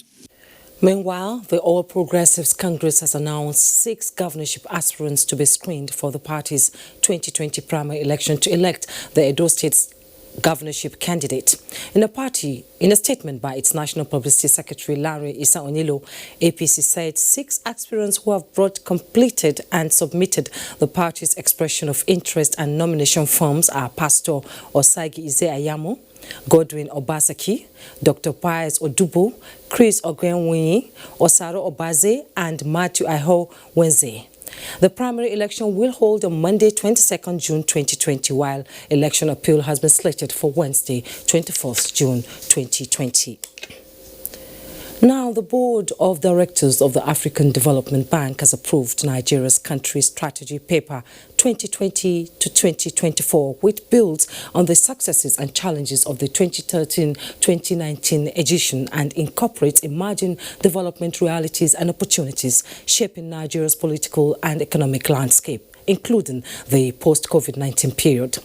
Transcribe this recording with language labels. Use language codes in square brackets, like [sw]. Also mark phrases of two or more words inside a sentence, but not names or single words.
[en] Meanwhile, the All Progressives Congress has announced 6 governorship aspirants to be screened for the party's 2020 primary election to elect the Edo State's governorship candidate. In a statement by its National Publicity Secretary Larry Issa Onilo, APC said 6 aspirants who have brought completed and submitted the party's expression of interest and nomination forms are Pastor Osagi Ize Ayamo, Godwin Obasaki, Dr. Pius Odubo, Chris Ogwenwinyi, Osaro Obaze, and Matthew Iho Wenze. The primary election will hold on Monday, 22nd June 2020, while election appeal has been slated for Wednesday, 24th June 2020. Now, the Board of Directors of the African Development Bank has approved Nigeria's country strategy paper 2020 to 2024, which builds on the successes and challenges of the 2013-2019 edition and incorporates emerging development realities and opportunities shaping Nigeria's political and economic landscape, including the post-COVID-19 period.